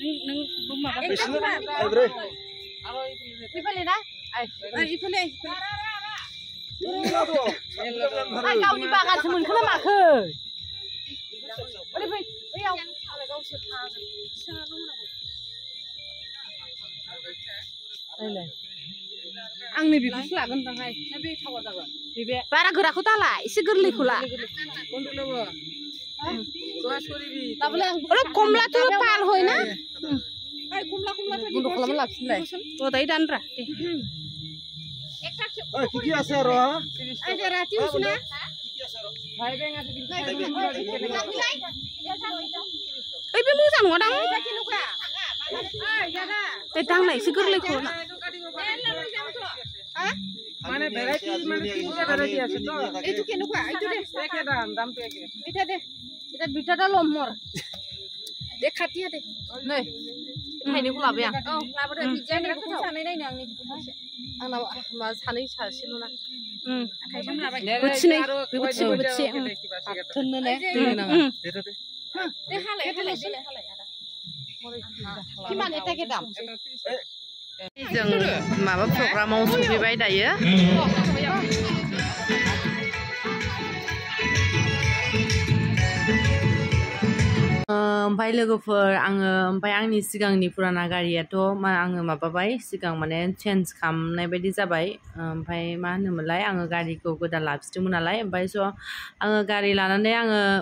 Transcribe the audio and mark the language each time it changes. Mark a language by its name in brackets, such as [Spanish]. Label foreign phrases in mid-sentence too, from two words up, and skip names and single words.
[Bodo] गावनि बागानसो मोनखो ना माखो आंनो बेखौसो लागोन दांहाय ना बे थावा जागोन बे बारा गोराखौ दाला एसे गोरलैखौ ला कमलाथ' पाल हय ना बन्द' खालामना लाफिनलाय दायो दानरा दे [Assamese] কি কি আছে আৰু [Bodo] ओइ बे मोजां नङा दां ओइ दांनायसो गोरलैखौ [Assamese] মানে ভ্যারাইটি মানে তিনটা ভ্যারাইটি আছে তো এইটো কেনেকুৱা এইটো দে একে দাম দামটো একে এটা দে এটা দুটাটা ল'ম মোৰ দে খাটিয়া দে [Bodo] नै थाइनैखौ लाबाय आं औ लाबोदो डिजाइनखौ सानै नायनो आंनि आंनाव मा सानै सासेल' ना आखाइजों लाबाय बोथिनै बोथिसे थोननो ने दे हालाय हालाय देलाय हालाय आदा किमान एटाके दाम जों माबा प्रग्रामाव सफैबाय दायो ओमफ्राय लोगोफोर आङो ओमफ्राय आंनि सिगांनि पुराना गारियाथ' आङो माबाबाय सिगां माने चेन्ज खालामनाय बायदि जाबाय ओमफ्राय मा होनोमोनलाय आङो गारिखौ गोदान लाफिनदोंमोन नालाय ओमफ्राय स' आङो गारि लानानै आङो